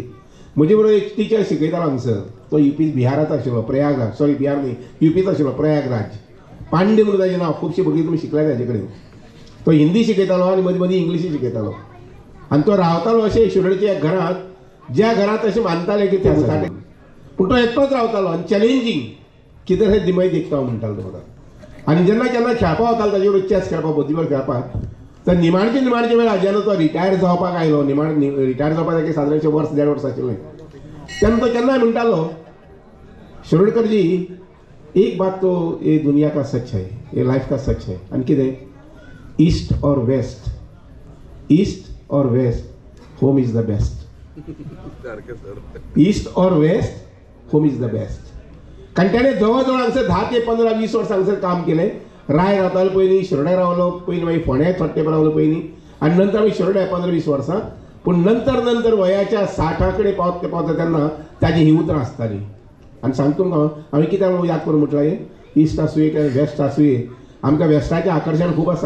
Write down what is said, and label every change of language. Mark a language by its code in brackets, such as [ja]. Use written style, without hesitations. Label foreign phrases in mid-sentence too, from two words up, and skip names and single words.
[kok] म्हजे बरोबर एक टिचर शिकयतालो हांगसर, तो युपी बिहाराचो आशिल्लो, प्रयागराज, सॉरी बिहार न्ही युपीचो आशिल्लो, प्रयागराज, पांडे म्हणून ताचें नांव, खुबशीं भुरगीं तुमी शिकल्यात ताचे कडेन. तो हिंदी शिकयतालो आनी मदीं मदीं इंग्लिशी शिकयतालो आनी तो रावतालो अशें शिरोडच्या एक घरांत ज्या घरांत अशें मानताले की ते आसा, पूण तो एकटोच रावतालो आनी चॅलेंजींग कितें हें दिमाग देखता हांव म्हणटालो तो म्हाका. आनी जेन्ना केन्ना खेळपाक वतालो ताजे बरोबर चॅस खेळपाक, बुद्धीबळ खेळपाक, तर निमाणचे वेळार जेन्ना तो रिटायर जावपाक आयलो, रिटायर जावपाक ताका सादारणशें वर्स 1.5 वर्स आशिल्लें, तेन्ना तो केन्नाय म्हणटालो शिरोडकर [hi] जी एक बात तो ये दुनिया का सच है, ये लाइफ का सच है. [kok] आनी कितें [en] East or West, East or West home is the best, East or West home is the best. [kok] कारण त्याने जवळ हांगसर 10 ते 15 20 वर्स हांगसर काम केलें. राय रावतालो पयलीं, शिरोड्या रावलो पयलीं, मागीर फोंड्या थोडे तेंप रावलो पयलीं आनी नंतर आमी शिरोड्या 15-20 वर्सां. पूण नंतर वयाच्या 60 कडेन पावता तेन्ना ताजी ही उतरां आसतालीं. आनी सांगता तुमकां हांवें कित्याक याद करून म्हटलां, हें ईस्ट आसूं काय वेस्ट आसूं, आमकां वेस्टाचें आकर्शण खूब आसा.